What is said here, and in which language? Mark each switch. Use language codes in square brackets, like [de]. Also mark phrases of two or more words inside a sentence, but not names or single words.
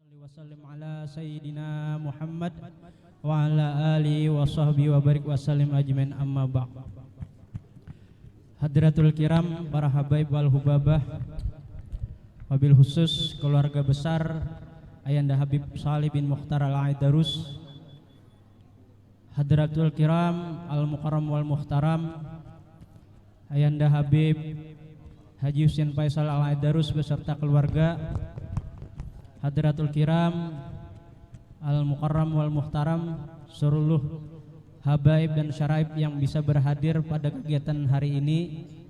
[ar] وسلم على سيدنا محمد وعلى آله وصحبه وبارك وسلم أجمعين أما بعد. حضرة الكرام, para حبائب والحبابة, وبالخصوص [id] keluarga besar Ayanda Habib Salih bin Mukhtar Al-Aidarus, [ar] حضرة الكرام المكرم والمحترم [id] Ayanda Habib Haji Husin Faisal Al-Aidarus beserta keluarga, [ar] حضرة الكرام المكرم والمحترم [id] seluruh habaib dan syaraib yang bisa berhadir pada kegiatan hari ini,